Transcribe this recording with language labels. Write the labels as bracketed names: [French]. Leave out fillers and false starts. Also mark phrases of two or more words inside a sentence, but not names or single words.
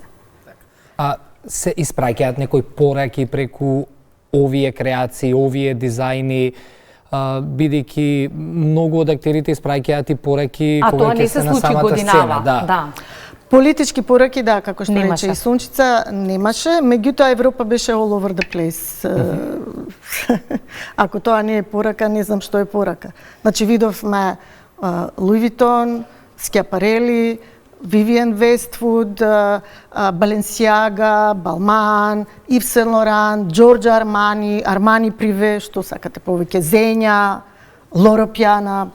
[Macedonian] Се испраќаат некои пораки преку овие креации, овие дизајни, бидејќи многу од актерите испраќаат и пораки кога ќе се на самата сцена. Да. Политички пораки, да, како што Немаше. рече и Сунчица, немаше. Меѓутоа Европа беше [English] all over the place. [Macedonian] Ако тоа не е порака, не знам што е порака. Значи видовме Луи Витон, Скиапарели, Вивиен Вествуд, Баленсиага, Балман, Ив Сен Лоран, Джорджо Армани, Армани Приве, што сакате повеќе, Зења, Лоро Пјана.